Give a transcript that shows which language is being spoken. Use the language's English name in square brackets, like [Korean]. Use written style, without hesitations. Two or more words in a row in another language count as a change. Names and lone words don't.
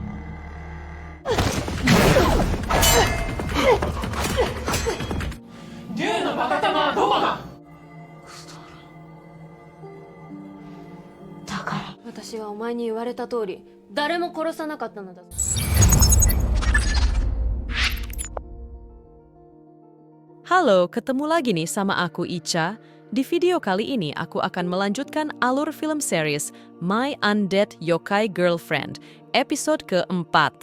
[Japanese] 竜のバカ玉はどこだ。だから。私はお前に言われた通り誰も殺さなかったのだぞ。 [Indonesian] Halo, ketemu lagi nih sama aku Icha. Di video kali ini aku akan melanjutkan alur film series My Undead Yokai Girlfriend, episode keempat.